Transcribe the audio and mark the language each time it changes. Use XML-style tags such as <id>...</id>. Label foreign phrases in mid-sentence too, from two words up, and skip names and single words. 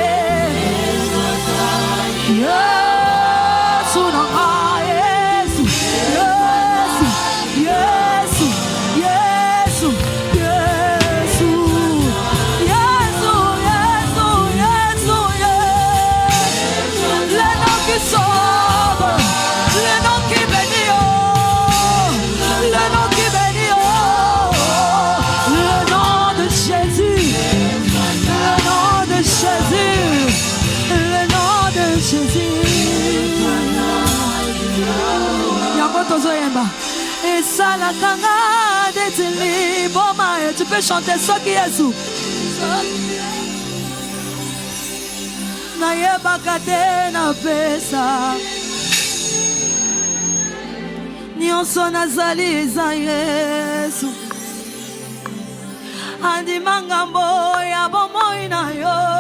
<fr>Yesu nanga Yesu Yesu Yesu Yesu Yesu Yesu Yesu Yesu Le nom qui sauve Le nom qui bénit Le nom qui bénit Le nom de Jésus Le nom de Jésus Le nom de Jésus</fr> <ln>Yango tozoyemba esalakanga detili boma</ln> <fr>et tu peux chanter</fr> <ln>soki Yesu nayebaka te na pesa nyonso nazali eza Yesu andimanga mbo ya bomoi na yo</ln>